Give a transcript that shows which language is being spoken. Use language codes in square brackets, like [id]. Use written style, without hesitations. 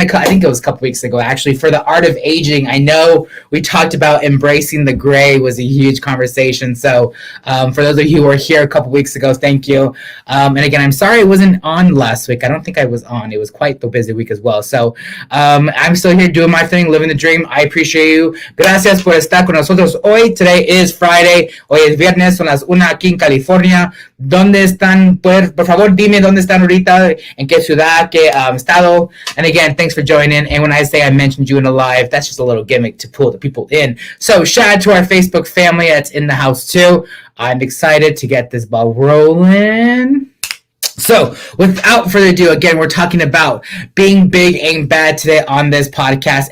[en] I think it was a couple weeks ago, actually, for the art of aging. I know we talked about embracing the gray was a huge conversation. So for those of you who were here a couple weeks ago, thank you. And again, I'm sorry I wasn't on last week. I don't think I was on. It was quite the busy week as well. So I'm still here doing my thing, living the dream. I appreciate you. [es] Gracias por estar con nosotros hoy. [en] Today is Friday. [es] Hoy es viernes, son las 1 aquí en California. ¿Dónde están? Por favor, dime dónde están ahorita, en qué ciudad, qué estado. [en] And again, thanks for joining. And when I say I mentioned you in a live, that's just a little gimmick to pull the people in. So shout out to our Facebook family that's in the house too. I'm excited to get this ball rolling. So, without further ado, again, we're talking about being big ain't bad today on this podcast.